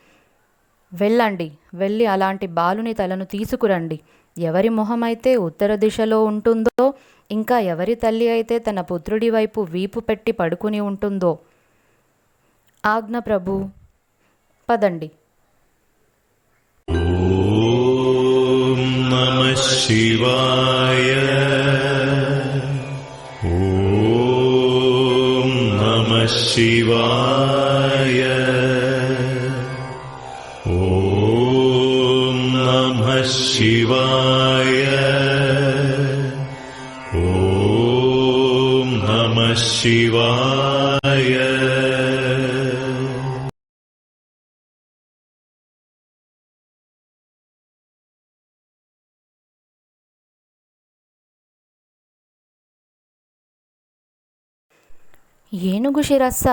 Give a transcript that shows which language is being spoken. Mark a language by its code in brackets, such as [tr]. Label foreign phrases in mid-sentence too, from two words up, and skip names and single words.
[te] వెళ్ళి అలాంటి బాలుని తలను తీసుకురండి. ఎవరి మొహమైతే ఉత్తర దిశలో ఉంటుందో, ఇంకా ఎవరి తల్లి అయితే తన పుత్రుడి వైపు వీపు పెట్టి పడుకుని ఉంటుందో. ఆజ్ఞ ప్రభు, పదండి. [sa] ॐ नमः शिवाय ॐ नमः शिवाय ॐ नमः शिवाय ॐ नमः शिवाय. [te] ఏనుగు శిరస్సా?